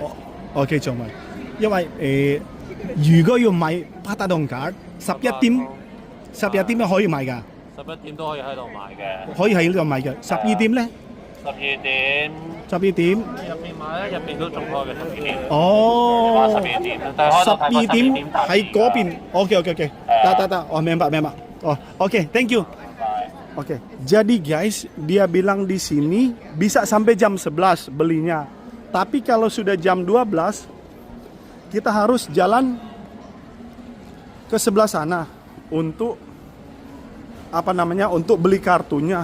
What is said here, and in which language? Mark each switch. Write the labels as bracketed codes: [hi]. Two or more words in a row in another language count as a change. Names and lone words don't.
[yue] 我機場咪，因為如果要買北大東卡，11點可以買㗎， 11點都可以喺度買嘅。可以喺呢度買嘅。12點咧 12點，12點，入邊買咧，入邊都仲開嘅12點。哦話12點，但係開到睇 12點 12 喺嗰邊。OK，得，我明白。 [en] Oh, OK，thank you。 [id] Oke, jadi guys, dia bilang di sini bisa sampai jam 11 belinya. Tapi kalau sudah jam 12, kita harus jalan ke sebelah sana untuk untuk beli kartunya.